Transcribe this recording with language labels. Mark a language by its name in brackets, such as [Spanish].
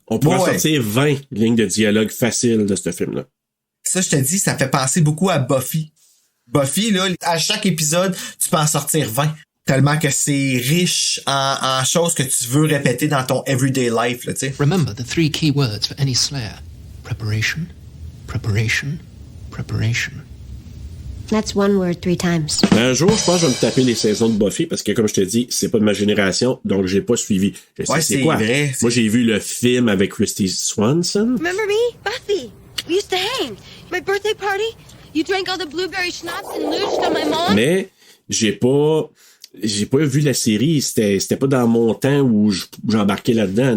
[French] On pourrait sortir 20 lignes de dialogue faciles de ce film-là. Ça, je te dis, ça fait penser beaucoup à Buffy. Buffy, là, à chaque épisode, tu peux en sortir 20. Tellement que c'est riche en choses que tu veux répéter dans ton everyday life, là, tu sais. [English] Remember the 3 key words for any Slayer. Preparation, preparation, preparation. That's one word 3 times. [French] Un jour, je pense que je vais me taper les saisons de Buffy parce que, comme je te dis, c'est pas de ma génération, donc j'ai pas suivi. Je sais c'est quoi. Vrai. Moi, j'ai vu le film avec Christy Swanson. [English] Remember me? Buffy. We used to hang. My birthday party. You drank all the blueberry schnapps and loosed on my mom. [French] Mais j'ai pas vu la série, c'était pas dans mon temps où j'embarquais là-dedans.